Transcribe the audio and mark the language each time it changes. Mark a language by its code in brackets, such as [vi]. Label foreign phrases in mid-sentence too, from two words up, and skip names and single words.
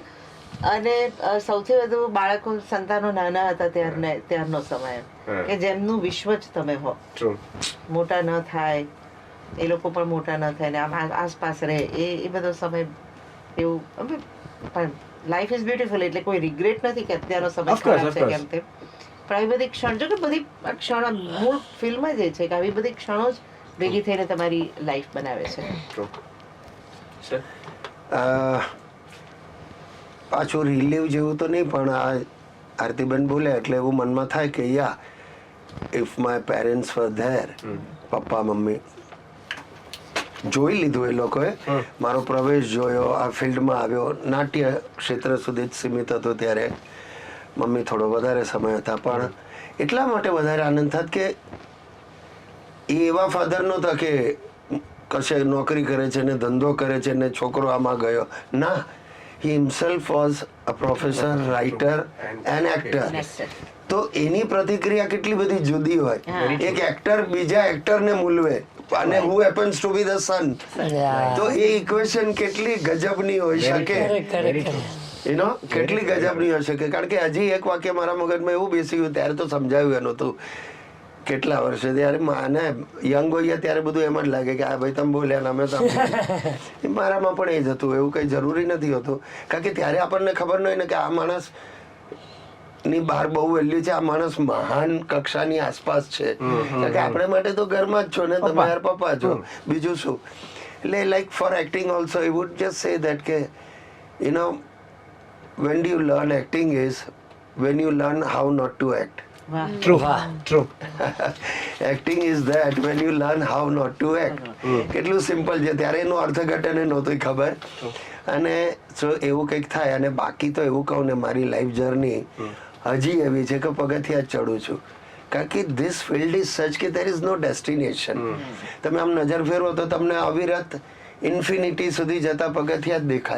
[gu] અને સૌથી વધુ બાળકો સંતાનો નાના હતા ત્યારનો સમય કે જેમનું વિશ્વ જ તમે હો. [en] True. [gu] મોટા ન થાય એ લોકો પણ મોટા ન થાય ને આમ આસપાસ રહે એ બધો સમય એવું પણ [en] life is beautiful [gu] એટલે કોઈ રિગ્રેટ નથી કે અત્યારનો સમય [en] Of course, [gu] ખરાબ [en] of [gu] છે [en] course. [gu] કેમ તેમ. પણ આવી બધી ક્ષણ જો કે બધી આ ક્ષણો મૂળ ફિલ્મ જ એ છે કે આવી બધી ક્ષણો જ ભેગી થઈને તમારી લાઈફ બનાવે છે. [en] True. Sir? [gu] પાછું રિલીવ જેવું તો નહીં પણ આ આરતીબેન બોલે એટલે એવું મનમાં થાય કે [en] ya if my parents were there, [gu] પપ્પા મમ્મી જોઈ લીધું એ લોકોએ. મારો પ્રવેશ જોયો, આ ફિલ્ડમાં આવ્યો, નાટ્ય ક્ષેત્ર સુધી જ સીમિત હતો ત્યારે. મમ્મી થોડો વધારે સમય હતા પણ એટલા માટે વધારે આનંદ થાત કે એ એવા ફાધર નહોતા કે કશે નોકરી કરે છે ને ધંધો કરે છે ને છોકરો આમાં ગયો. ના, [en] he himself was a professor, writer and actor. [gu] તો એની પ્રતિક્રિયા કેટલી બધી જુદી હોય. એક એક્ટર બીજા એક્ટરને મૂલવે અને [en] who happens to be the son. [gu] તો એ ઇક્વેશન કેટલી ગજબની હોઈ શકે, કેટલી ગજબની હોઈ શકે. કારણ કે હજી એક વાક્ય મારા મગજમાં એવું બેસી ગયું, ત્યારે તો સમજાવ્યું એનું હતું કેટલા વર્ષે, ત્યારે માને યંગ હોઈએ ત્યારે બધું એમ જ લાગે કે આ ભાઈ તમે બોલ્યા ને અમે તો મારામાં પણ એ જ હતું. એવું કંઈ જરૂરી નથી હોતું કારણ કે ત્યારે આપણને ખબર ન હોય ને કે આ માણસ ની બહાર બહુ વેલ્યુ છે, આ માણસ મહાન કક્ષાની આસપાસ છે, કારણ કે આપણે માટે તો ઘરમાં જ છો ને, તમે યાર પપ્પા છો, બીજું શું. [en] એટલે like for acting also I would just say that કે you know when do you learn acting is when you learn how not to act. ટ્રુ. Acting is that when you learn how not to act. [gu] કેટલું સિમ્પલ છે, ત્યારે એનું અર્થઘટન નહોતું ખબર. અને જો એવું કંઈક થાય, અને બાકી તો એવું કહું ને, મારી લાઈફ જર્ની હજી એવી છે કે પગથિયા જ ચડું છું, કારણ કે [en] this field is such [gu] કે [en] there is no destination. [gu] તમે આમ નજર ફેરવો તો તમને અવિરત ઇન્ફિનિટી સુધી જતા પગથિયા જ દેખાય.